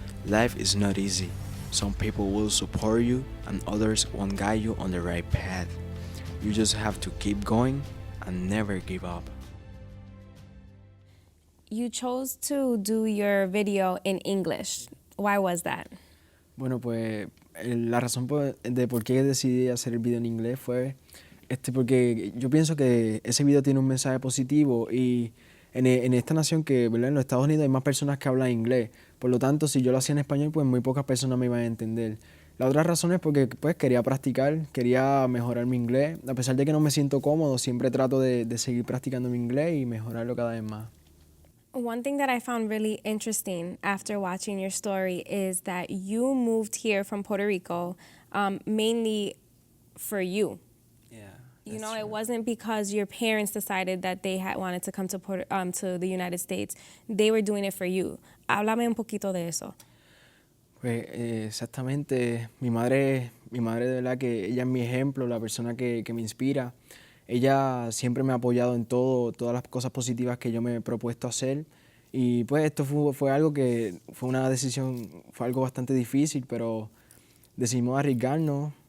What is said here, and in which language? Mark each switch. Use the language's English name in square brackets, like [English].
[English] Life is not easy. Some people will support you and others won't guide you on the right path. You just have to keep going and never give up. You chose to do your video in English. Why was that? [Spanish] Bueno, pues la razón de por qué decidí hacer el video en inglés fue porque yo pienso que ese video tiene un mensaje positivo y en esta nación que, ¿verdad? En los Estados Unidos hay más personas que hablan inglés. Por lo tanto, si yo lo hacía en español, pues muy pocas personas me iban a entender. La otra razón es porque pues, quería practicar, quería mejorar mi inglés. A pesar de que no me siento cómodo, siempre trato de seguir practicando mi inglés y mejorarlo cada vez más. [English] One thing that I found really interesting after watching your story is that you moved here from Puerto Rico mainly for you. You know, it wasn't because your parents decided that they wanted to come to the United States. They were doing it for you. [Spanish] Háblame un poquito de eso. Pues exactamente, mi madre de verdad que ella es mi ejemplo, la persona que me inspira. Ella siempre me ha apoyado en todas las cosas positivas que yo me he propuesto hacer. Y pues esto fue algo que fue una decisión, fue algo bastante difícil, pero decidimos arriesgarnos.